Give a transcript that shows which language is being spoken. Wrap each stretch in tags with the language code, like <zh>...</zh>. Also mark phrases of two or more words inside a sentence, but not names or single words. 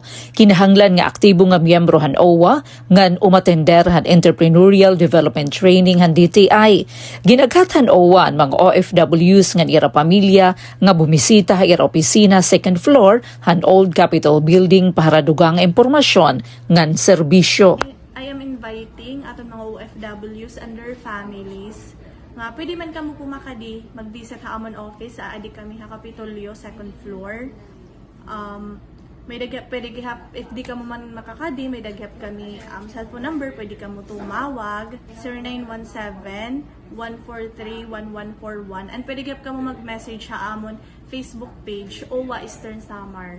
<war>Kinahanglan nga aktibo nga miyembro han OWA ngan umatender han</war> <en>entrepreneurial development training</en> <war>han DTI. Ginaghathan OWA ang mga OFWs nga ira pamilya nga bumisita ha ira opisina</war> <en>second floor</en> <war>han Old Capitol Building para dugang impormasyon ngan serbisyo.</war> <en>I am inviting</en> <war>aton mga OFWs</war> <en>and their families</en> <war>nga pwede man kamo pumakadi mag-visit ha amon office sa adi kami ha Kapitolyo</war> <en>second floor.</en> <war>May daghap pwede gihap if di ka mo man makakadi, may daghap kami</war> <en>cellphone number,</en> <war>pwede ka mo tumawag 0917-143-1141 and pwede gihap ka mo mag-message ha amon Facebook page OWA Eastern Samar.</war>